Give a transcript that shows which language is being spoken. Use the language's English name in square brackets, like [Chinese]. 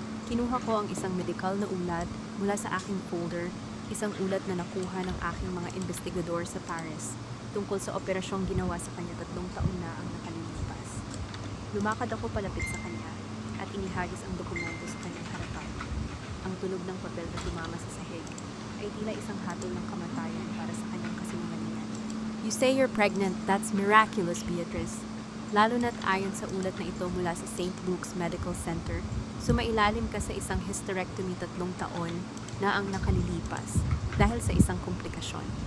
[Filipino] Kinuha ko ang isang medikal na ulat mula sa aking folder, isang ulat na nakuha ng aking mga investigador sa Paris tungkol sa operasyong ginawa sa kanya 3 taon na ang nakalilipas. Lumakad ako palapit sa kanya at inihagis ang dokumento sa kanyang harapan. Ang tunog ng papel na tumama sa sahig ay tila isang hatol ng kamatayan para sa kanyang kasinungalingan. [English] You say you're pregnant, that's miraculous, Beatrice. [Filipino] Lalo na't ayon sa ulat na ito mula sa St. Luke's Medical Center, sumailalim ka sa isang hysterectomy 3 taon na ang nakalilipas dahil sa isang komplikasyon.